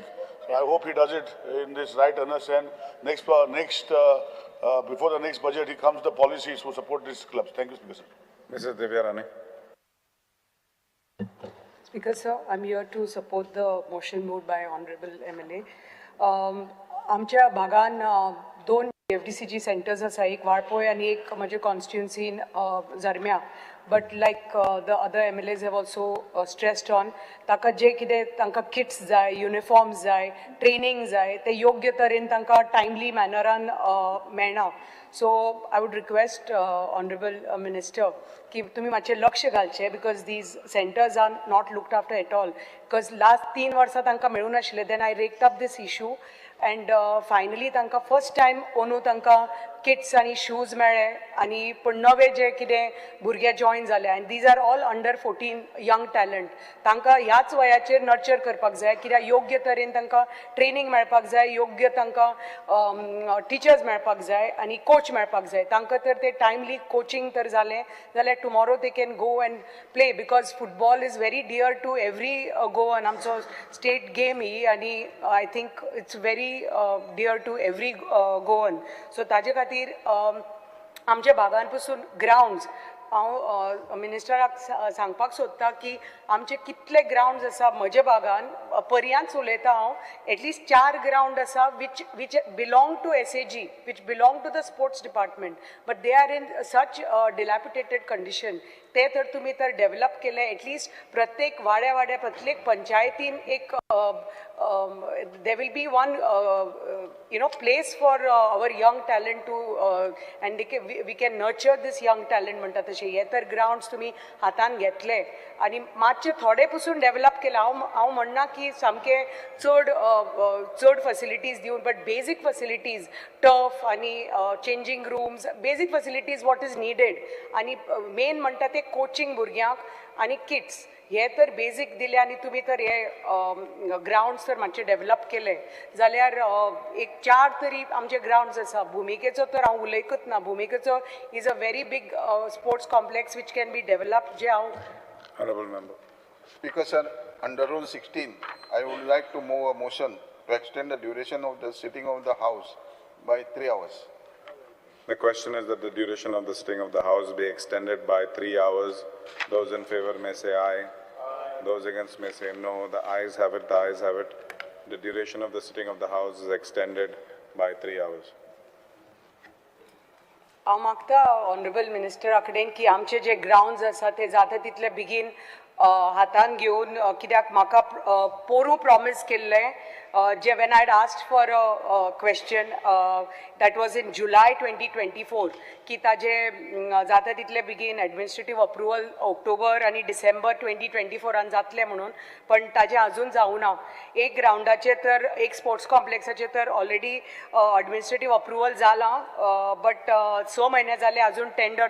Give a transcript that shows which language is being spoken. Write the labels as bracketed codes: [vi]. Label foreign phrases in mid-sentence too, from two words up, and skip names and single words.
[en] So I hope he does it in this right earnest and before the next budget, he comes the policies to support these clubs. Thank you, Speaker sir. Mrs. Divya Rani. Speaker sir, I'm here to support the motion moved by Honorable MLA. [kok] आमच्या भागान 2 FDCG centers आसा एक वाळपय आणि एक माझ्या कॉन्स्टिट्युएन्सीन जरम्या [en] but like the other MLAs have also stressed on [kok] ताका जे कितें तांकां किट्स जाय युनिफॉर्म्स जाय ट्रेनिंग जाय ते योग्य तरेन तांकां टायमली मॅनरान मेळना [en] so I would request honourable minister [kok] की तुम्ही मातशें लक्ष घालचें [en] because these centres are not looked after at all because last [kok] 3 वर्सां तांकां मेळूं नाशिल्लें [en] then I raked up this issue and finally [kok] तांकां [en] first time [kok] ओनू तांकां किट्स आनी शूज मेळ्ळे आनी पूण नवे जे कितें भुरगे जॉइन जाले आनी दीज [en] are all under 14 young talent [kok] तांकां ह्याच वयाचेर नर्चर करपाक जाय कित्याक योग्य तरेन तांकां ट्रेनिंग मेळपाक जाय योग्य तांकां टिचर्स मेळपाक जाय आनी कोच मेळपाक जाय तांकां तर ते टायमली कोचिंग तर जालें जाल्यार [en] tomorrow they can go and play because football is very dear to every Goan [kok] आमचो स्टेट गेम ही आनी [en] I think it's very dear to every Goan [kok] सो ताजे खातीर आमच्या भागान पसून ग्राउंड्स हांव मिनिस्टराक सांगपाक सोदतां की आमचे कितले ग्राउंड्स आसा म्हज्या भागान पर्यांत उलयता हांव एटलिस्ट 4 ग्राउंड आसा [en] which belong to SAG which belong to the sports department but they are in such dilapidated condition [kok] ते तर तुम्ही तर डेव्हलप केले एटलिस्ट प्रत्येक वाड्या प्रत्येक पंचायतीन एक [en] there will be one place for our young talent [kok] to and we can nurture this young talent म्हणटा तशें हे तर ग्राउंड्स तुम्ही हातान घेतले आनी मातशे थोडे पसून डेव्हलप केला हांव म्हणना की सामके चड फॅसिलिटीज दिवन [en] but basic facilities turf [kok] आनी [en] changing rooms basic facilities what is needed [kok] आनी मेन म्हणटा ते कोचिंग भुरग्यांक आनी किट्स हे तर बेसीक दिले आनी तुमी तर हे ग्राउंड्स तर मातशे डेव्हलप केले जाल्यार एक 4 तरी आमचे ग्राउंड्स आसा भुमिकेचो तर हांव उलयकूच ना भुमिकेचो [en] is a very big sports complex which can be develop [kok] जे हांव [en] Honorable member. Speaker sir, under Rule 16, I would like to move a motion to extend the duration of the sitting of the House by 3 hours. The question is that the duration of the sitting of the House be extended by 3 hours. Those in favor may say aye. Those against may say no. The ayes have it, the ayes have it. The duration of the sitting of the House is extended by 3 hours. [kok] हांव मागता ऑनरेबल मिनिस्टरा कडेन की आमचे जे ग्राउंड्स आसा ते जाता तितले बेगीन हातान घेवन कित्याक म्हाका पोरू प्रॉमिस केल्लें जे [en] when I had asked for a question that was in July 2024 [kok] की ताजे जाता तितले बेगीन [en] administrative approval [kok] ऑक्टोबर आनी डिसेंबर 2024 जातले म्हणून पण ताजे अजून जावना एक ग्राउंडाचे तर एक स्पोर्ट्स कॉम्प्लेक्साचे तर ऑलरेडी [en] administrative approval [kok] जाला बट 6 म्हयने जाले अजून टेंडर